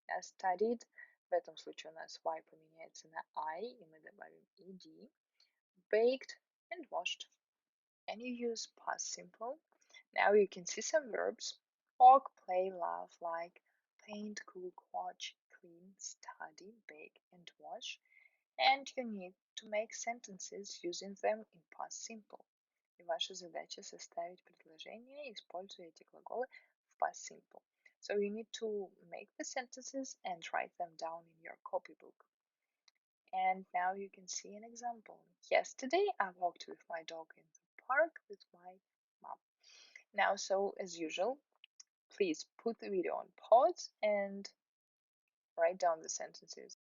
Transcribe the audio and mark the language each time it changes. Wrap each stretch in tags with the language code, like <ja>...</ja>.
<en>Studied.</en> <ru>В этом случае у нас y поменяется на I, и мы добавим ed.</ru> <en>Baked and washed. And you use past simple. Now you can see some verbs. Walk, play, laugh, like, paint, cook, watch, clean, study, bake, and wash. And you need to make sentences using them in past simple.</en> <ru>И ваша задача составить предложение, используя эти глаголы в past simple.</ru> <en>So you need to make the sentences and write them down in your copybook. And now you can see an example. Yesterday I walked with my dog in the park with my mom. Now, so as usual, please put the video on pause and write down the sentences.</en>